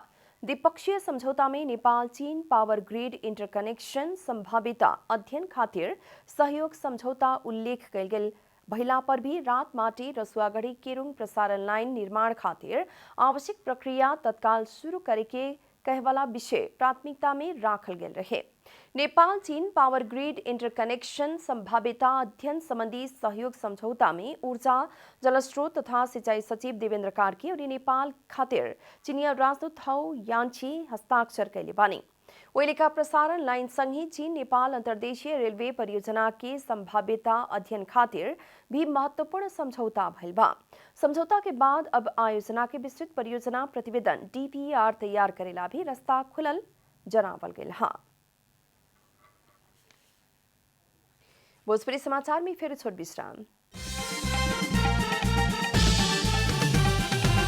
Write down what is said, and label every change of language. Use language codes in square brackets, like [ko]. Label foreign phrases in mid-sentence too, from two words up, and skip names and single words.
[bho] द्विपक्षीय समझौता में नेपाल चीन पावर ग्रिड इंटरकनेक्शन संभाव्यता अध्ययन खातिर सहयोग समझौता उल्लेख कयल गेल भइला पर भी रात माटे रसुआगढ़ी किरुङ प्रसारण लाइन निर्माण खातिर आवश्यक प्रक्रिया तत्काल शुरू करे के कहवाला विषय प्राथमिकता में राखल गेल रहे। नेपाल चीन पावर ग्रिड इंटरकनेक्शन संभाव्यता अध्ययन संबंधी सहयोग समझौता में ऊर्जा जलस्रोत तथा सिंचाई सचिव देवेंद्र कार्की और नेपाल खातिर चीनिया राजदूत हौ यान्छी हस्ताक्षर कैले बानी। ओइलेका प्रसारण लाइन संगे चीन नेपाल अंतर्देशीय रेलवे परियोजना के संभाव्यता अध्ययन खातिर भी महत्वपूर्ण समझौता भइल बा। समझौता के बाद अब आयोजना के विस्तृत परियोजना प्रतिवेदन DPR तैयार करेला भी रास्ता खुलल जनावल गेल हा। भोजपुरी समाचार में फिर छोट विश्राम।